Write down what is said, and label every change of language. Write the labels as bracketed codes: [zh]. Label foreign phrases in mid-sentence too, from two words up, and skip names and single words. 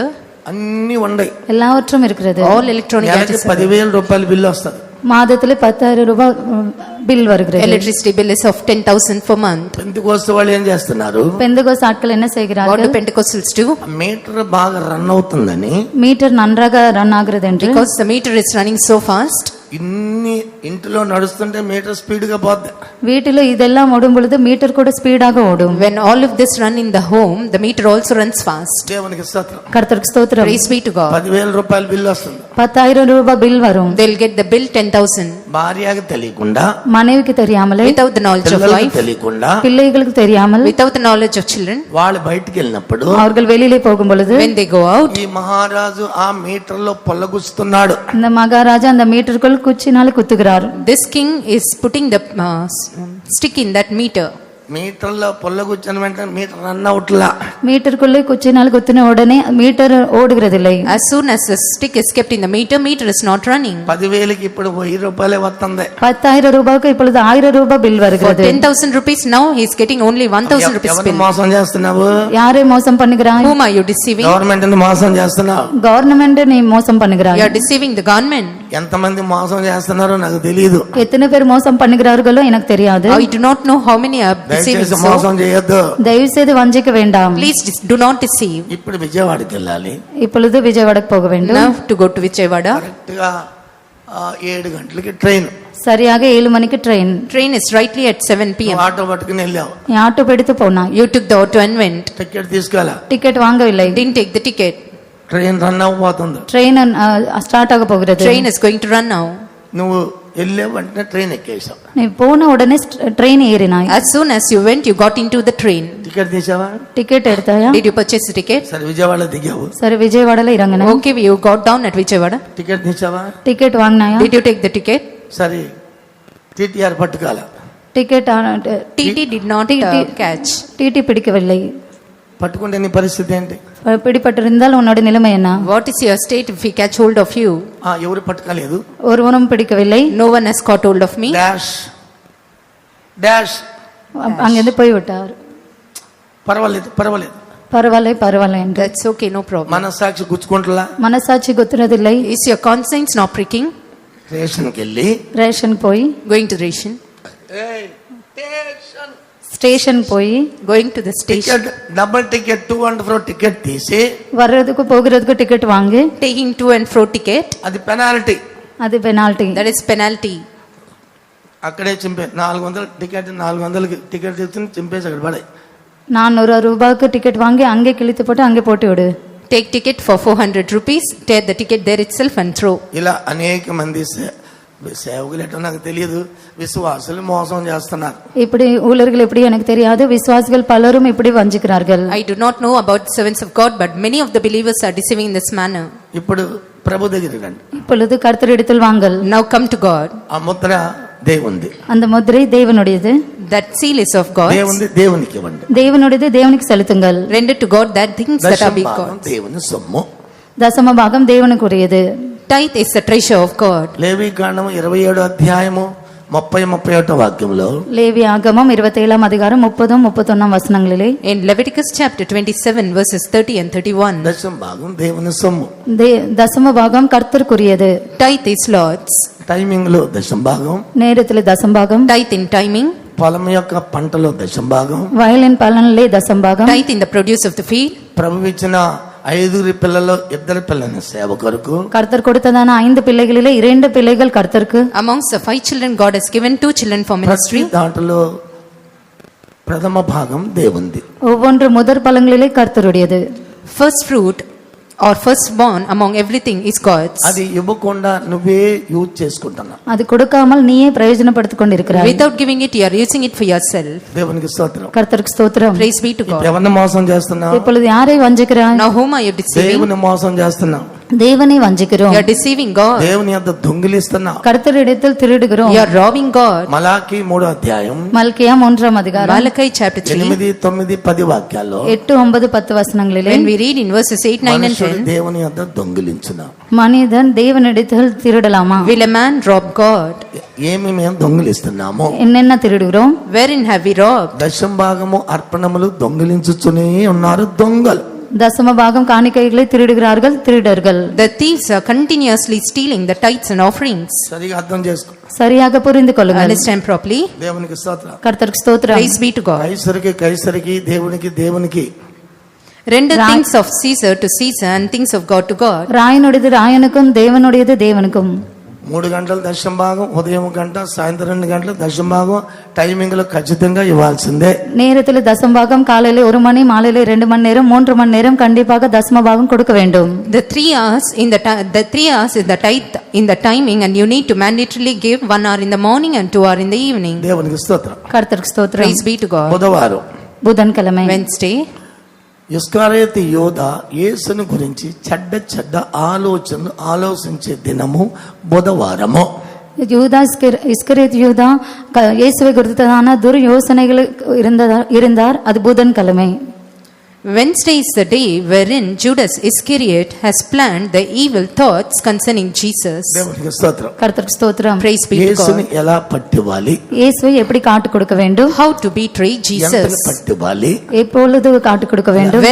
[te] అన్ని ఉన్నాయి. [ta] எல்லாவற்றும் இருக்கிறது. [en] All electronic [te] నెలకి [en] gadgets. [te] 10,000 రూపాయల బిల్లు వస్తుంది. [ta] மாதத்துல 10,000 ரூபாய் பில் வருகிறது. [en] Electricity bill is of 10,000 per month. [te] పెంతెకోస్తు వాళ్ళు ఏం చేస్తున్నారు? [ta] பெந்தகோஸ் ஆட்கள் என்ன [en] What [ta] செய்கிறார்கள்? [en] do Pentecostals do? [te] మీటర్ బాగా రన్ అవుతుందని [ta] மீட்டர் நன்றாக ரன் ஆகிறது என்று [en] Because the meter is running so fast. [te] ఇన్ని ఇంటిలో నడుస్తుంటే మీటర్ స్పీడ్ గా పోద్ది. [ta] வீட்டில இதெல்லாம் ஓடும் பொழுது மீட்டர் கூட ஸ்பீடாக ஓடும். [en] When all of this run in the home, the meter also runs fast. [te] దేవునికి స్తోత్రం. [ta] கர்த்தருக்கு ஸ்தோத்திரம். [en] Praise be to God. [te] 10,000 రూపాయల బిల్లు వస్తుంది. [ta] 10,000 ரூபாய் பில் வரும். [en] They'll get the bill 10,000. [te] భార్యకి తెలియకుండా, [ta] மனைவிக்கு தெரியாமலே, [en] Without the knowledge of [te] పిల్లలకి [en] wife, [te] తెలియకుండా [ta] பிள்ளைகளுக்கு தெரியாமல், [en] without the knowledge of children, [te] వాళ్ళు బయటికి వెళ్ళినప్పుడు [ta] அவர்கள் வெளியிலே போகும் பொழுது [en] when they go out, [te] ఈ మహారాజు ఆ మీటర్ లో పొల్లగుస్తున్నాడు. [ta] இந்த மகாராஜா அந்த மீட்டருக்குள் குச்சினால குத்துகிறார். [en] this king is putting the stick in that meter. [te] మీటర్ లో పొల్లగుచ్చిన వెంటనే [en] meter run [te] అవుట్లా. [ta] மீட்டருக்குள்ளே குச்சினால் குத்தின உடனே மீட்டர் ஓடுகிறதில்லை. [en] As soon as the stick is kept in the meter, meter is not running. [te] 10,000కి ఇప్పుడు 1,000 రూపాయలే వస్తుంది. [ta] 10,000 ரூபாய்க்கு இப்பொழுது 1,000 ரூபாய் பில் [en] For [ta] வருகிறது. [en] 10,000 rupees, now he is getting only 1,000 rupees [te] ఎవరిని [en] bill. [te] మోసం చేస్తున్నావు? [ta] யாரை மோசம் பண்ணுகிறாய்? [en] Whom are you deceiving? [te] గవర్నమెంట్ ని మోసం చేస్తున్నావు. [ta] கவர்மெண்ட் நீ மோசம் பண்ணுகிறாய். [en] You are deceiving the government. [te] ఎంతమంది మోసం చేస్తున్నారో నాకు తెలియదు. [ta] எத்தனை பேர் மோசம் பண்ணுகிறார்களோ எனக்கு தெரியாது. [en] I do not know how many are deceiving. [te] దయచేసి [en] So, [te] మోసం చేయొద్దు. [ta] தயவு செய்து வஞ்சிக்க வேண்டாம். [en] please do not deceive. [te] ఇప్పుడు విజయవాడకి వెళ్ళాలి. [ta] இப்பொழுது விஜயவாடக்கு போக வேண்டும். [en] Now to go to Vijayawada. [te] కరెక్ట్ గా 7 గంటలకి ట్రైన్. [ta] சரியாக 7 மணிக்கு ட்ரெயின். [en] Train is rightly at 7 p.m. [te] ఆటో పట్టుకుని వెళ్ళావు. [ta] நீ ஆட்டோ பிடித்து போனாய். [en] You took the auto and went. [te] టికెట్ తీసుకోవాలా? [ta] டிக்கெட் வாங்கவில்லை. [en] Didn't take the ticket. train run [te] అవ్వబోతుంది. [en] train start [ta] ஆக போகிறது. [en] Train is going to run now. [te] నువ్వు వెళ్ళే వెంటనే ట్రైన్ ఎక్కేసావు. [ta] நீ போன உடனே ட்ரெயின் ஏறினாய். [en] As soon as you went, you got into the train. [te] టికెట్ తీసావా? [ta] டிக்கெட் எடுத்தாயா? [en] Did you purchase the ticket? [te] సరే విజయవాడలో దిగావు. [ta] சரி விஜயவாடல இறங்கின. [en] Okay, you got down at Vijayawada. [te] టికెట్ తీసావా? [ta] டிக்கெட் வாங்கினாயா? [en] Did you take the ticket? [te] సరే టీటీఆర్ పట్టుకోవాల. [ta] டிக்கெட் [en] TT did not catch. [ta] டிடி பிடிக்கவில்லை. [te] పట్టుకుంటే నీ పరిస్థితి ఏంటి? [ta] பிடிபட்டிருந்தால் உன்னோட நிலைமை என்ன? [en] What is your state if we catch hold of you? [te] ఎవరు పట్టుకోలేదు. [ta] ஒருவனும் பிடிக்கவில்லை. [en] No one has caught hold of me. డాష్ డాష్ [ta] அங்கிருந்து போய்விட்டார். [te] పర్వాలేదు పర్వాలేదు. [ta] பரவாயில்லை என்று. [en] That's okay, no problem. [te] మనస్సాక్షి గుచ్చుకుంటలా. [ta] மனசாட்சி குத்துறதில்லை. [en] Is your conscience not pricking? [te] రేషన్కి వెళ్ళి [ta] ரேஷன் போய், [en] Going to ration. [ta] ஸ்டேஷன் போய், [en] Going to the station. ticket double ticket [te] 2 and 4 టికెట్ తీసి [ta] வர்றதுக்கு போகிறதுக்கு டிக்கெட் வாங்கி, [en] Taking to and fro ticket. [te] అది పెనాల్టీ. [ta] அது பெனால்டி. [en] That is penalty. [te] అక్కడే చింపే 400 టికెట్ 400కి టికెట్ తీసుకుని చింపేసి అక్కడ పడే. [ta] 400 రూపాய்க்கு டிக்கெட் வாங்கி அங்கே கிழித்து போட்டு அங்கே போட்டு விடு. [en] Take ticket for 400 rupees. Tear the ticket there itself and throw. [te] ఇలా అనేక మంది సేవకులు ఎటో నాకు తెలియదు, విశ్వాసులు మోసం చేస్తున్నారు. [ta] இப்படி ஊழியர்கள் எப்படி எனக்கு தெரியாது, விசுவாசிகள் பலரும் இப்படி வஞ்சிக்கிறார்கள். [en] I do not know about the servants of God, but many of the believers are deceiving in this manner. [te] ఇప్పుడు ప్రభు దగ్గరికి రండి. [ta] இப்பொழுது கர்த்தரிடத்தில் வாங்கள். [en] Now come to God. [te] ఆ ముద్ర దేవుంది. [ta] அந்த முத்திரை தேவனுடையது. [en] That seal is of God. [te] దేవుంది దేవునికి ఇవ్వండి. [ta] தேவனுடையது தேவனுக்கு செலுத்துங்கள். [en] Render to God that things that are big [te] దశమభాగం [en] God. [te] దేవుని సొమ్ము. [ta] தசம பாகம் தேவனுக்குரியது. [en] Tithe is the treasure of God. [te] లేవీకాండము 27వ అధ్యాయము 30-31 వాక్యంలో [ta] லேவி ஆகமம் 27ஆம் அதிகாரம் 30-31 వచనங்களிலே, [en] In Leviticus chapter 27 verses 30 and 31. [te] దశమభాగం దేవుని సొమ్ము. [ta] தசம பாகம் கர்த்தருக்குரியது. [en] Tithe is Lord's. [te] టైమింగ్ లో దశమభాగం, [ta] நேரத்திலே தசம்பாகம், [en] Tithe in timing. [te] పొలం యొక్క పంటలో దశమభాగం, [ta] வயலின் பலனிலே தசம்பாகம், [en] Tithe in the produce of the field. [te] ప్రభు ఇచ్చిన 5 పిల్లల్లో 2 పిల్లల సేవ కొరకు, [ta] கர்த்தர் கொடுத்ததான 5 பிள்ளைகளிலே 2 பிள்ளைகள் கர்த்தருக்கு. [en] Amongst the 5 children, God has given 2 children for [te] ప్రతి [en] ministry. [te] దాంట్లో ప్రథమ భాగం దేవుంది. [ta] ஒவ்வொன்று முதற் பலங்களிலே கர்த்தருடையது. [en] First fruit or firstborn among everything is God's. [te] అది ఇవ్వకుండా నువ్వే యూజ్ చేసుకుంటున్నా. [ta] அது கொடுக்காமல் நீயே பிரயோஜனப்படுத்திக் கொண்டிருக்கிறாய். [en] Without giving it, you are using it for yourself. [te] దేవునికి స్తోత్రం. [ta] கர்த்தருக்கு ஸ்தோத்திரம். [en] Praise be to God. [te] ఎవరిని మోసం చేస్తున్నావు? [ta] இப்பொழுது யாரை வஞ்சிக்கிறாய்? [en] Now whom are you deceiving? [te] దేవుని మోసం చేస్తున్నావు. [ta] தேவனை வஞ்சிக்கிறோம். [en] You are deceiving God. [te] దేవుని యొద్ద దొంగిలిస్తున్నావు. [ta] கர்த்தரிடத்தில் திருடுகிறோம். [en] You are robbing God. [te] మలాకి 3వ అధ్యాయం [ta] மல்கியா 3ஆம் அதிகாரம் [en] Malachi chapter 3. [te] 8, 9, 10 వాక్యాల్లో [ta] 8, 9, 10 వచనங்களிலே, [en] When we read in verses 8, 9 and [te] మనుషుడు [en] 10. [te] దేవుని యొద్ద దొంగిలించున్నా. [ta] மனிதன் தேவனிடத்தில் திருடலாமா? [en] Will a man rob God? [te] ఏమి మేము దొంగిలిస్తున్నాము? [ta] என்னென்ன திருடுகிறோம்? [en] Wherein have we robbed? [te] దశంభాగము అర్పణములు దొంగిలించుచునే ఉన్నారు దొంగలు. [ta] தசம பாகம் காணிக்கைகளை திருடுகிறார்கள் திருடர்கள். [en] The thieves are continuously stealing the tithes and offerings. [te] సరిగా అర్థం చేసుకో. [ta] சரியாக புரிந்து கொள்ளுங்கள். [en] Understand properly. [te] దేవునికి స్తోత్రం. [ta] கர்த்தருக்கு ஸ்தோத்திரம். [en] Praise be to God. [te] కైసరికి దేవునికి [en] Render things of Caesar to Caesar and things of God to God. [ta] ராயனுடையது ராயனுக்கும் தேவனுடையது தேவனுக்கும். [te] 3 గంటల దశమ భాగం, ఉదయం 1 గంట, సాయంత్రం 2 గంటల దశమ భాగం టైమింగ్ లో ఖచ్చితంగా ఇవ్వాల్సిందే. [ta] நேரத்தில் தசமபாகம் காலையில 1 மணி, மாலையில 2 மணி நேரம், 3 மணி நேரம் கண்டிப்பாக தசமபாகம் கொடுக்க வேண்டும். [en] The 3 hours in the 3 hours is the tithe in the timing, and you need to mandatorily give 1 hour in the morning and 2 hour in the evening. [te] దేవునికి స్తోత్రం. [ta] கர்த்தருக்கு ஸ்தோத்திரம். [en] Praise be to God. [te] బుధవారం [ta] புதன்கிழமை [en] Wednesday, [te] ఇస్కరియోతు యోధ యేసుని గురించి చెడ్డ ఆలోచనలు ఆలోచించే దినము బుధవారము. [ta] யூதா இஸ்கரியோத் யூதா இயேசுவை குறித்ததான துர்யோசனைகள் இருந்தார். அது புதன்கிழமை. [en] Wednesday is the day wherein Judas Iscariot has planned the evil thoughts concerning Jesus. [te] దేవునికి స్తోత్రం. [ta] கர்த்தருக்கு ஸ்தோத்திரம். [en] Praise be to [te] యేసుని [en] God. [te] ఎలా పట్టివ్వాలి, [ta] இயேசுவை எப்படி காட்டு கொடுக்க வேண்டும், [en] How to betray Jesus, [te] ఎంత పట్టివ్వాలి, [ta] எப்பொழுது காட்டு கொடுக்க வேண்டும்,